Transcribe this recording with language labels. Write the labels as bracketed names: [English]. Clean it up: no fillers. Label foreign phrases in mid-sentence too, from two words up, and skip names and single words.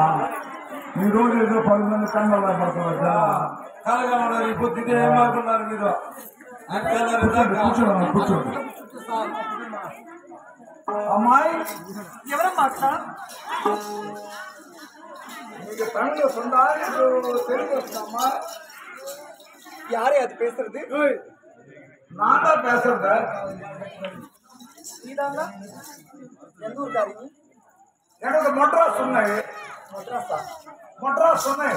[Telugu] ఈ రోజు ఏదో 10 మంది కళ్ళు పడుతున్నా కలగా ఉన్నారు పొద్దుగా ఏమనుకున్నారు మీరు కూర్చోండి కూర్చోండి అమ్మాయి ఎవరమ్మా [Tamil] நீங்க தமிழ்ல சொன்னா தெலுங்கு வச்சுக்காமா யாரே அது பேசுறது? நான் தான் பேசுறேன். நீதாங்க எந்த ஊர்காரி? எனக்கு மெட்ராஸ் சொன்னேன். மெட்ராஸ் சொன்னேன்.